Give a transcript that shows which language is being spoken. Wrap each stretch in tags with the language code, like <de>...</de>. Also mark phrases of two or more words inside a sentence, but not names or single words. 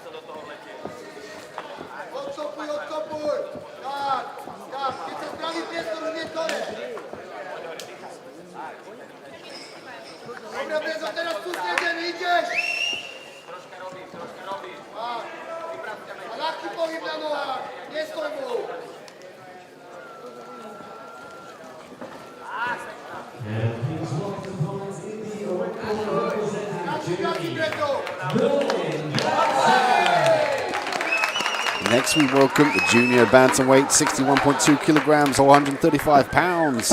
<sk>Odkopuj, tak, keď sa spraví priestor, hneď dole. Dobre, Brezo, teraz sústredený, ideš! A ľahký pohyb na nohách, nestoj mu!</sk> <en>Next we welcome the junior bantamweight, 61.2 kilograms or 135 pounds.</en>